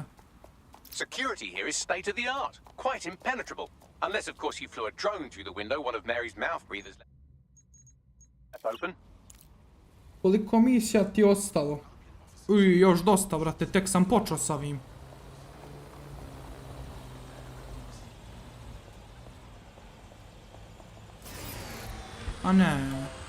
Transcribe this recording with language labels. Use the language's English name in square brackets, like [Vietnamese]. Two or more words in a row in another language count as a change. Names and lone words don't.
[English] Security here is state of the art, quite impenetrable. Unless, of course, you flew a drone through the window one of Mary's mouth breathers left open. [Serbian] Koliko misija ti je ostalo? Uj, još dosta, brate, tek sam počeo sa ovim. A ne.